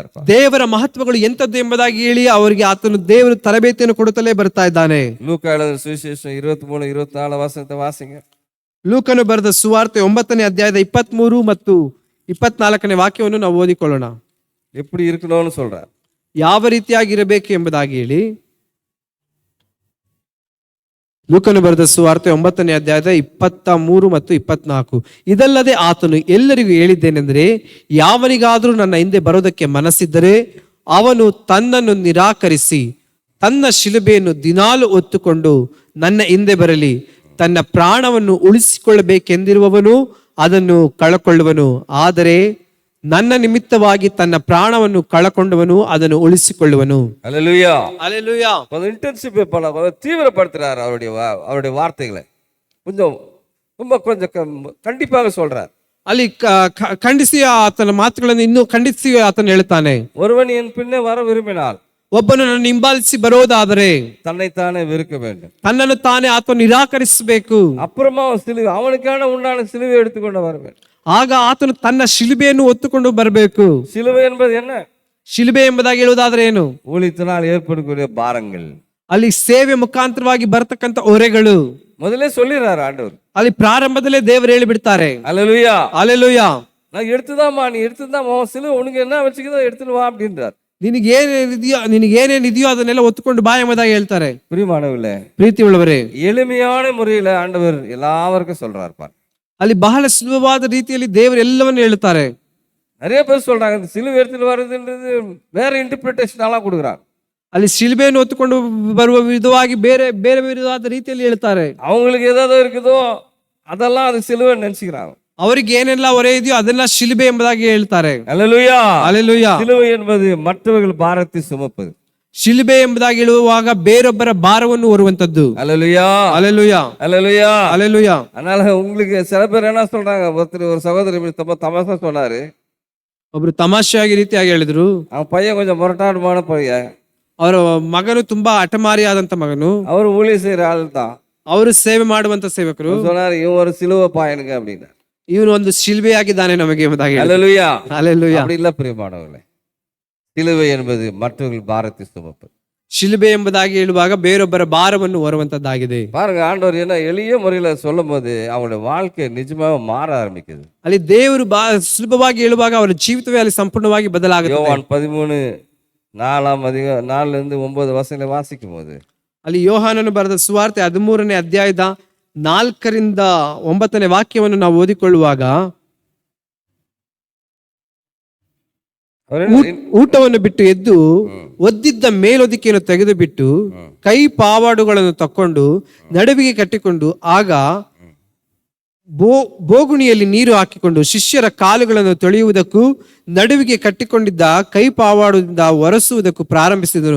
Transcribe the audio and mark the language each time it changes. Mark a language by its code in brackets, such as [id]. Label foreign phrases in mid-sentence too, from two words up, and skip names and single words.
[kn] ದೇವರ ಮಹತ್ವಗಳು ಎಂತದ್ದು ಎಂಬುದಾಗಿ ಹೇಳಿ ಅವರಿಗೆ ಆತನು ದೇವರು ತರಬೇತಿಯನ್ನು ಕೊಡುತ್ತಲೇ ಬರ್ತಾ ಇದ್ದಾನೆ. [ta] லூக்கா எழுதின சுவிசேஷம் 23-24 வசனத்தை வாசிங்க. [kn] ಲೂಕನು ಬರೆದ ಸುವಾರ್ತೆ 9ನೇ ಅಧ್ಯಾಯದ 23 ಮತ್ತು 24ನೇ ವಾಕ್ಯವನ್ನು ನಾವು ಓದಿಕೊಳ್ಳೋಣ. [ta] எப்படி இருக்கணும்னு சொல்றார். [kn] ಯಾವ ರೀತಿಯಾಗಿರಬೇಕು ಎಂಬುದಾಗಿ ಹೇಳಿ ಲೂಕನು ಬರೆದ ಸುವಾರ್ತೆ 9ನೇ ಅಧ್ಯಾಯದ 23 ಮತ್ತು 24. ಇದಲ್ಲದೆ ಆತನು ಎಲ್ಲರಿಗೂ ಹೇಳಿದ್ದೇನೆಂದರೆ, ಯಾವನಿಗಾದರೂ ನನ್ನ ಹಿಂದೆ ಬರೋದಕ್ಕೆ ಮನಸ್ಸಿದ್ದರೆ ಅವನು ತನ್ನನ್ನು ನಿರಾಕರಿಸಿ ತನ್ನ ಶಿಲುಬೆಯನ್ನು ದಿನಾಲು ಹೊತ್ತುಕೊಂಡು ನನ್ನ ಹಿಂದೆ ಬರಲಿ. ತನ್ನ ಪ್ರಾಣವನ್ನು ಉಳಿಸಿಕೊಳ್ಳಬೇಕೆಂದಿರುವವನು ಅದನ್ನು ಕಳಕೊಳ್ಳುವನು, ಆದರೆ ನನ್ನ ನಿಮಿತ್ತವಾಗಿ ತನ್ನ ಪ್ರಾಣವನ್ನು ಕಳಕೊಂಡವನು ಅದನ್ನು ಉಳಿಸಿಕೊಳ್ಳುವನು. [ta] அல்லேலூயா. அல்லேலூயா. கொஞ்சம் இன்டென்சிஃபை தீவிரப்படுத்துறார் அவருடைய வார்த்தைகளை. கொஞ்சம் கண்டிப்பாக சொல்றார். [kn] ಅಲ್ಲಿ ಖಂಡಿಸಿ ಆತನ ಮಾತುಗಳನ್ನು ಇನ್ನೂ ಖಂಡಿಸಿ ಆತನು ಹೇಳ್ತಾನೆ. [ta] ஒருவன் என் பின்னே வர விரும்பினால் [kn] ಒಬ್ಬನು ನನ್ನ ಹಿಂಬಾಲಿಸಿ ಬರೋದಾದರೆ [ta] தன்னைத்தானே வெறுக்க வேண்டும். [kn] ತನ್ನನ್ನು ತಾನೇ ಆತನು ನಿರಾಕರಿಸಬೇಕು. [ta] அப்புறமா சிலுவை அவனுக்கான உண்டான சிலுவை எடுத்துக்கொண்டு வர வேண்டும். [kn] ಆಗ ಆತನು ತನ್ನ ಶಿಲುಬೆಯನ್ನು ಹೊತ್ತುಕೊಂಡು ಬರಬೇಕು. [ta] சிலுவை என்பது என்ன? [kn] ಶಿಲುಬೆ ಎಂಬುದಾಗಿ ಹೇಳುವುದಾದ್ರೆ ಏನು? [ta] ஊழியத்தினால் ஏற்படக்கூடிய பாரங்கள். [kn] ಅಲ್ಲಿ ಸೇವೆ ಮುಖಾಂತರವಾಗಿ ಬರ್ತಕ್ಕಂಥ ಹೊರೆಗಳು [ta] முதல்ல சொல்லிடுறாரு ஆண்டவர். [kn] ಅಲ್ಲಿ ಪ್ರಾರಂಭದಲ್ಲೇ ದೇವರು ಹೇಳಿಬಿಡ್ತಾರೆ. [ta] அல்லேலூயா. அல்லேலೂயா. நான் எடுத்துதாம்மா, நீ எடுத்துதான் சிலுவை உனக்கு என்ன வச்சுக்கிதோ எடுத்துட்டு வா அப்படின்றார். [kn] ನಿನಗೇನೇನಿದೆಯೋ ಅದನ್ನೆಲ್ಲ ಒತ್ತುಕೊಂಡು ಬಾ ಎಂಬುದಾಗಿ ಹೇಳ್ತಾರೆ. [ta] பிரியமானவர்களே, [kn] ಪ್ರೀತಿ ಉಳ್ಳವರೇ, [ta] எளிமையான முறையில ஆண்டவர் எல்லாருக்கும் சொல்றார் பார். [kn] ಅಲ್ಲಿ ಬಹಳ ಸುಲಭವಾದ ರೀತಿಯಲ್ಲಿ ದೇವರು ಎಲ್ಲವನ್ನು ಹೇಳ್ತಾರೆ. [ta] நிறைய பேர் சொல்றாங்க இந்த சிலுவை எடுத்துட்டு வர்றதுன்றது வேற இன்டர்பிரிட்டேஷன் எல்லாம் கொடுக்குறாங்க. [kn] ಅಲ್ಲಿ ಶಿಲುಬೆಯನ್ನು ಹೊತ್ತುಕೊಂಡು ಬರುವ ವಿಧವಾಗಿ ಬೇರೆ ಬೇರೆ ವಿಧವಾದ ರೀತಿಯಲ್ಲಿ ಹೇಳ್ತಾರೆ. [ta] அவங்களுக்கு ஏதாவது இருக்குதோ அதெல்லாம் அது சிலுவை நினைச்சுக்கிறாங்க. [kn] ಅವರಿಗೆ ಏನೆಲ್ಲ ಹೊರೆ ಇದೆಯೋ ಅದೆಲ್ಲ ಶಿಲುಬೆ ಎಂಬುದಾಗಿ ಹೇಳ್ತಾರೆ. [ta] அல்லேலூயா. [kn] ಅಲೆಲುಯ್ಯ. [ta] சிலுவை என்பது மற்றவர்கள் பாரத்தை சுமப்பது. [kn] ಶಿಲುಬೆ ಎಂಬುದಾಗಿ ಹೇಳುವಾಗ ಬೇರೊಬ್ಬರ ಭಾರವನ್ನು ಹೊರುವಂತದ್ದು. [ta] அல்லேலூயா. [kn] ಅಲೆಲುಯ್ಯ. [ta] அல்லேலூயா. [kn] ಅಲೆಲುಯ್ಯ. [ta] அதனால உங்களுக்கு சில பேர் என்ன சொல்றாங்க, ஒரு சகோதரி இப்படி ரொம்ப தமாஷா சொன்னாரு. [kn] ಒಬ್ರು ತಮಾಷೆಯಾಗಿ ರೀತಿಯಾಗಿ ಹೇಳಿದ್ರು, [ta] அவன் பையன் கொஞ்சம் முரட்டாடுமான பையன், [kn] ಅವರ ಮಗನು ತುಂಬಾ ಹಠಮಾರಿಯಾದಂತ ಮಗನು, [ta] அவர் ஊழிய செய்யற ஆள் தான். [kn] ಅವರು ಸೇವೆ ಮಾಡುವಂತ ಸೇವಕರು. [ta] சொன்னாரு இவன் ஒரு சிலுவை பாயனுங்க அப்படின்னு. [kn] ಇವನು ಒಂದು ಶಿಲ್ಬೆಯಾಗಿದ್ದಾನೆ ನಮಗೆ ಎಂಬುದಾಗಿ ಹೇಳಿದ್ರು. [ta] அல்லேலூயா. [kn] ಅಲೆಲುಯ್ಯ. [ta] அப்படி இல்ல பிரியமானவர்களே, சிலுவை என்பது மற்றவர்கள் பாரத்தை சுமப்பது. [kn] ಶಿಲುಬೆ ಎಂಬುದಾಗಿ ಹೇಳುವಾಗ ಬೇರೊಬ್ಬರ ಭಾರವನ್ನು ಹೊರುವಂತದ್ದಾಗಿದೆ. [ta] பாருங்க, ஆண்டவர் என்ன எளிய முறையில சொல்லும் போது அவங்களுடைய வாழ்க்கை நிஜமாக மாற ஆரம்பிக்குது. [kn] ಅಲ್ಲಿ ದೇವರು ಸುಲಭವಾಗಿ ಹೇಳುವಾಗ ಅವರ ಜೀವಿತವೇ ಅಲ್ಲಿ ಸಂಪೂರ್ಣವಾಗಿ ಬದಲಾಗುತ್ತೆ. [ta] யோவான் 13:4-9 வாசிக்கும் போது [kn] ಅಲ್ಲಿ ಯೋಹಾನನು ಬರೆದ ಸುವಾರ್ತೆ 13ನೇ ಅಧ್ಯಾಯದ 4ರಿಂದ 9ನೇ ವಾಕ್ಯವನ್ನು ನಾವು ಓದಿಕೊಳ್ಳುವಾಗ, ಊಟವನ್ನು ಬಿಟ್ಟು ಎದ್ದು ಒದ್ದಿದ್ದ ಮೇಲೊದಿಕೆಯನ್ನು ತೆಗೆದು ಬಿಟ್ಟು ಕೈ ಪಾವಾಡುಗಳನ್ನು ತಕ್ಕೊಂಡು ನಡುವಿಗೆ ಕಟ್ಟಿಕೊಂಡು ಆಗ ಬೋಗುಣಿಯಲ್ಲಿ ನೀರು ಹಾಕಿಕೊಂಡು ಶಿಷ್ಯರ ಕಾಲುಗಳನ್ನು ತೊಳೆಯುವುದಕ್ಕೂ ನಡುವಿಗೆ ಕಟ್ಟಿಕೊಂಡಿದ್ದ ಕೈ ಪಾವಾಡದಿಂದ ಒರೆಸುವುದಕ್ಕೂ ಪ್ರಾರಂಭಿಸಿದನು.